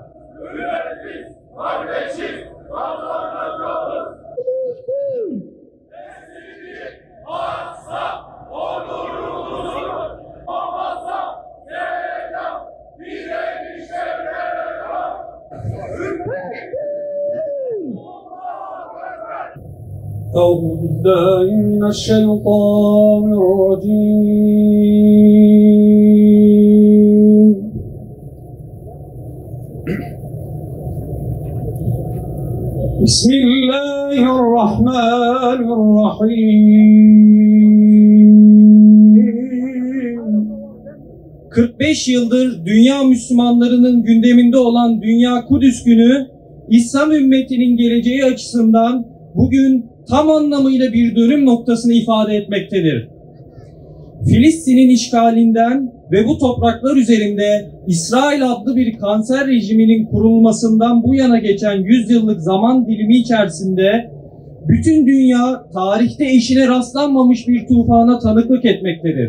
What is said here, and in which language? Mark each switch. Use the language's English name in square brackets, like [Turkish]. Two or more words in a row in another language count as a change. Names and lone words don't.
[Turkish] Ümmetiz, kardeşiz, kazanacağız! Esirlik varsa onurumuzun, olmazsa selam, direnişe selam! [Arabic] أعوذ بالله من الشيطان الرجيم بسم الله الرحمن الرحيم [Turkish] 45 yıldır dünya Müslümanlarının gündeminde olan Dünya Kudüs Günü, İslam ümmetinin geleceği açısından bugün tam anlamıyla bir dönüm noktasını ifade etmektedir. Filistin'in işgalinden ve bu topraklar üzerinde İsrail adlı bir kanser rejiminin kurulmasından bu yana geçen 100 yıllık zaman dilimi içerisinde bütün dünya tarihte eşine rastlanmamış bir tufana tanıklık etmektedir.